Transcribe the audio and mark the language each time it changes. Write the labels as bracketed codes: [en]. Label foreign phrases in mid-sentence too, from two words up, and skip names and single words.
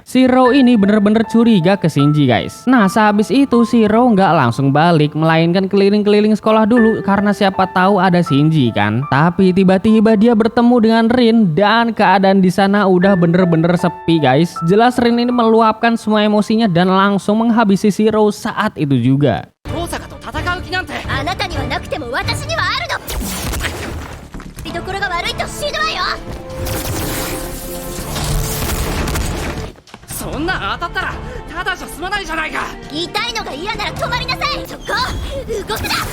[id] Shiro ini bener-bener curiga ke Shinji guys. Nah, sehabis itu Shiro nggak langsung balik, melainkan keliling-keliling sekolah dulu karena siapa tahu ada Shinji kan. Tapi tiba-tiba dia bertemu dengan Rin dan keadaan di sana udah bener-bener sepi guys. Jelas Rin ini meluapkan semua emosinya dan langsung menghabisi Shiro saat itu juga. [ja] あなたにはなくても私にはあるの。居所が悪いと死ぬわよ。そんな当たったらただじゃ済まないじゃないか。痛いのが嫌なら止まりなさい。そこ動くな。